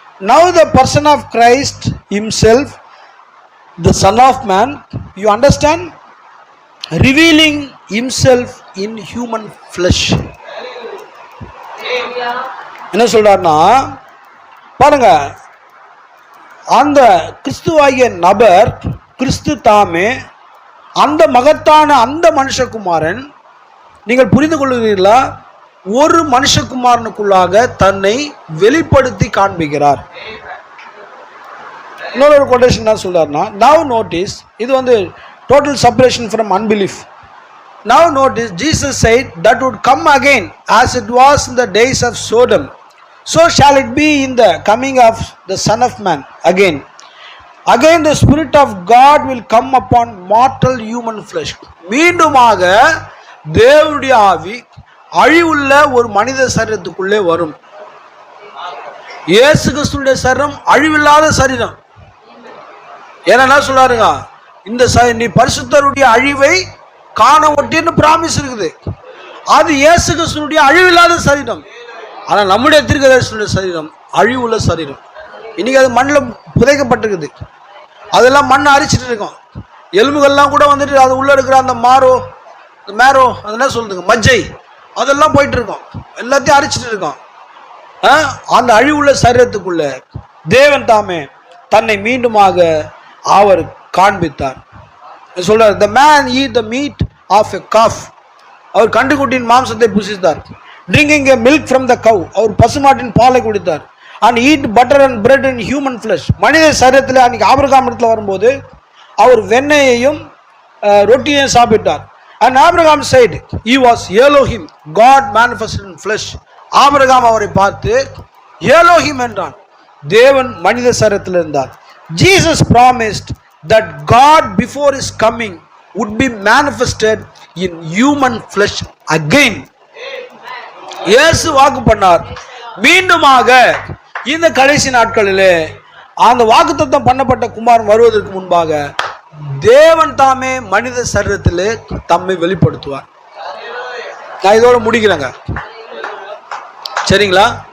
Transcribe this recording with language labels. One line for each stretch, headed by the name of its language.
English: Now the person of Christ himself, the Son of Man, you understand, revealing himself in human flesh.
Tamil: என்ன சொல்றாருன்னா பாருங்க, அந்த கிறிஸ்துவாகிய நபர் கிறிஸ்து தாமே அந்த மகத்தான அந்த மனுஷகுமாரன், நீங்கள் புரிந்து கொள்கிறீர்களா, ஒரு மனுஷகுமாரனுக்குள்ளாக தன்னை வெளிப்படுத்தி காண்பிக்கிறார். இன்னொரு கொட்டேஷன் என்ன சொல்றாருன்னா,
English: now notice,
Tamil: இது வந்து
English: total separation from unbelief. Now notice, Jesus said that would come again as it was in the days of Sodom, so shall it be in the coming of the Son of Man again. Again the Spirit of God will come upon mortal human flesh.
Tamil: மீண்டுமாக தேவனுடைய ஆவி அழிவுள்ள ஒரு மனித சரீரத்துக்குள்ளே வரும். இயேசு கிறிஸ்துவின் சரீரம் அழிவில்லாத சரீரம். என்ன சொல்றாருங்க, இந்த நீ பரிசுத்தருடைய அழிவை காண ஒட்டின்னு பிராமிஸ் இருக்குது. அது இயேசு கிறிஸ்துவினுடைய அழிவில்லாத சரீரம். ஆனா நம்முடைய தீர்க்கதரிசியுடைய சரீரம் அழிவுள்ள சரீரம். இன்னைக்கு அது மண்ணில் புதைக்கப்பட்டிருக்குது. அதெல்லாம் மண்ணை அரிச்சிட்டு இருக்கோம். எலும்புகள்லாம் கூட வந்துட்டு அது உள்ள இருக்கிற அந்த மேரோ அது என்ன சொல்லுதுங்க, மஜ்ஜை, அதெல்லாம் போயிட்டு இருக்கோம். எல்லாத்தையும் அரிச்சிட்டு இருக்கோம். அந்த அழிவுள்ள சரீரத்துக்குள்ள தேவன் தாமே தன்னை மீண்டுமாக அவர் காண்பித்தார். சொல்றார்,
English: the man eat the meat of a calf.
Tamil: அவர் கண்டுக்குட்டியின் மாம்சத்தை புசித்தார்.
English: drinking a milk from the cow.
Tamil: அவர் பசுமாட்டின் பாலை குடித்தார்.
English: and eat butter and bread in human flesh.
Tamil: மனித சரீரத்தில் அன்னைக்கு ஆபிரகாம் இடத்துல வரும்போது அவர் வெண்ணெயையும் ரொட்டியையும் சாப்பிட்டார்.
English: and Abraham said he was Elohim, God manifested in flesh.
Tamil: Abraham அவரை பார்த்து எலோஹிம் என்றான், தேவன் மனித சரீரத்தில் இருந்தார்.
English: Jesus promised that God before his coming would be manifested in human flesh again.
Tamil: இயேசு வாக்கு பண்ணார், மீண்டுமாக இந்த கடைசி நாட்களிலே அந்த வாக்குத்தத்தம் பண்ணப்பட்ட குமாரன் வருவதற்கு முன்பாக தேவன் தாமே மனித சரீரத்திலே தம்மை வெளிப்படுத்துவார். நான் இதோட முடிக்கிறேங்க, சரிங்களா?